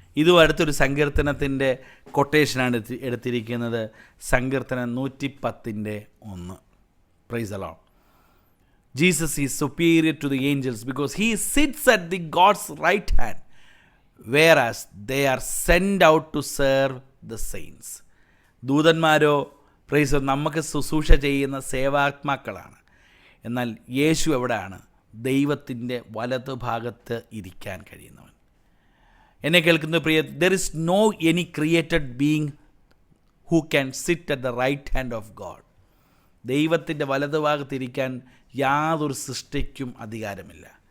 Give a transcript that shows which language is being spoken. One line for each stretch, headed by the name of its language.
Malayalam: ഇതും അടുത്തൊരു സങ്കീർത്തനത്തിൻ്റെ കൊട്ടേഷനാണ് എടുത്തിരിക്കുന്നത്. സങ്കീർത്തനം 110:1.
English: Praise the Lord. Jesus is superior to the angels because he sits at the God's right hand, whereas they are sent out to serve the saints.
Malayalam: ദൂതന്മാരോ price നമുക്ക് ശുശ്രൂഷ ചെയ്യുന്ന സേവാത്മാക്കളാണ്. എന്നാൽ യേശു എവിടെയാണ്? ദൈവത്തിൻ്റെ വലതുഭാഗത്ത് ഇരിക്കാൻ കഴിയുന്നവൻ. എന്നെ കേൾക്കുന്ന പ്രിയ,
English: there is no any created being who can sit at the right hand of God.
Malayalam: ദൈവത്തിൻ്റെ വലതുഭാഗത്തിരിക്കാൻ യാതൊരു സൃഷ്ടിക്കും അധികാരമില്ല.